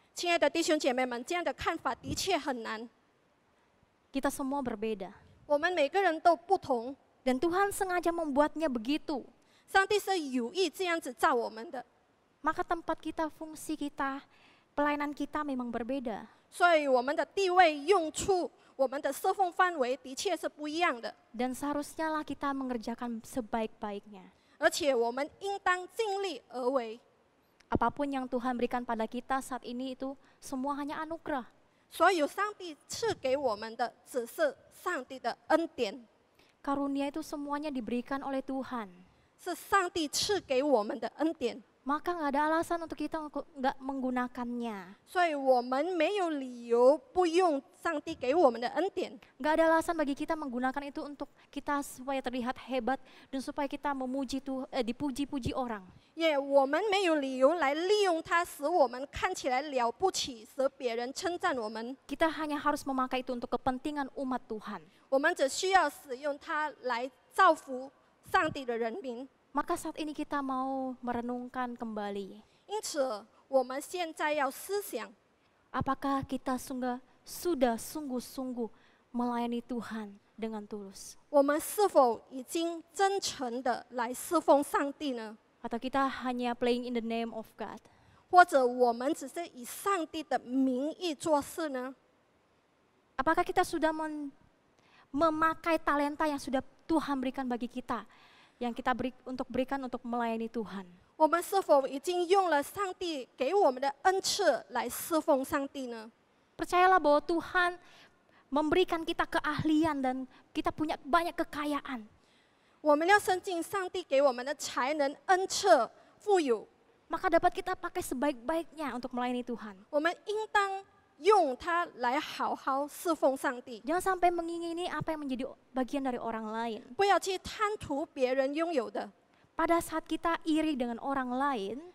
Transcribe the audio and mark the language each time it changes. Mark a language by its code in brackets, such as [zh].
[zh] 亲爱的弟兄姐妹们，这样的看法的确很难。 [id] Kita semua berbeda. [zh] 我们每个人都不同， [id] Dan Tuhan sengaja membuatnya begitu. [zh] 上帝是有意这样子造我们的， [id] Maka tempat kita, fungsi kita, pelayanan kita memang berbeda. [zh] 所以我们的地位、用处、我们的侍奉范围的确是不一样的， [id] Dan seharusnya lah kita mengerjakan sebaik-baiknya. [zh] 而且我们应当尽力而为。 [id] Apapun yang Tuhan berikan pada kita saat ini itu semua hanya anugerah. [zh] 所有上帝赐给我们的，只是上帝的恩典， [id] Karunia itu semuanya diberikan oleh Tuhan. [zh] 是上帝赐给我们的恩典。 [id] Maka nggak ada alasan untuk kita nggak menggunakannya. [zh] 所以我们没有理由不用上帝给我们的恩典， [id] Nggak ada alasan bagi kita menggunakan itu untuk kita supaya terlihat hebat dan supaya kita dipuji-puji orang. [zh] 也我们没有理由来利用它，使我们看起来了不起，使别人称赞我们。 [id] Kita hanya harus memakai itu untuk kepentingan umat Tuhan. [zh] 我们只需要使用它来造福上帝的人民。 [id] Maka saat ini kita mau merenungkan kembali. [zh] 因此，我们现在要思想， [id] Apakah kita sudah sungguh-sungguh melayani Tuhan dengan tulus? [zh] 我们是否已经真诚的来侍奉上帝呢？ [id] Atau kita hanya [en] playing in the name of God? [zh] 或者我们只是以上帝的名义做事呢？ [id] Apakah kita sudah memakai talenta yang sudah Tuhan berikan bagi kita? Yang kita berikan untuk melayani Tuhan. [zh] 我们是否已经用了上帝给我们的恩赐来侍奉上帝呢？ [id] Percayalah bahwa Tuhan memberikan kita keahlian dan kita punya banyak kekayaan. [zh] 我们要深信上帝给我们的才能、恩赐、富有， [id] Maka dapat kita pakai sebaik-baiknya untuk melayani Tuhan. [zh] 我们应当用它来好好侍奉上帝， [id] Jangan sampai mengingini apa yang menjadi bagian dari orang lain. [zh] 不要去贪图别人拥有的。 [id] Pada saat kita iri dengan orang lain,